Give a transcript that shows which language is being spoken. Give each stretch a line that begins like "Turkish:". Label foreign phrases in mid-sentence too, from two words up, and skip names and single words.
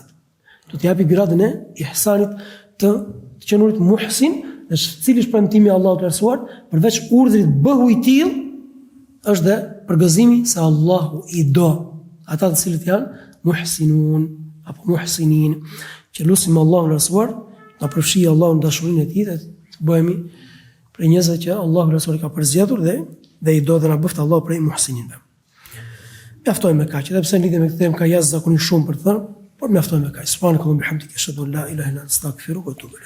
Albanian: Do t'i japi gradën e ihsanit të qenurit muhsin, dhe cili është premtimi i Allahut të lartësuar, përveç urdhrit bëhu i tillë, është dhe përgëzimi se Allahu i do ata të cilët janë muhsinun apo muhsinin. Që lutim Allahun e lartësuar, na përfshijë Allahu në dashurinë e tij dhe të bëhemi prej njerëzve që Allahu i lartësuar ka përzgjedhur dhe i do dhe na bëft Allahu prej muhsininve. Mjaftojmë me kaq, edhe pse lidhem me këtë temë ka jashtëzakonisht shumë për të thënë, por mjaftojmë me kaq.
Arabic: سبحانك اللهم وبحمدك أشهد أن لا إله إلا أنت أستغفرك وأتوب إليك.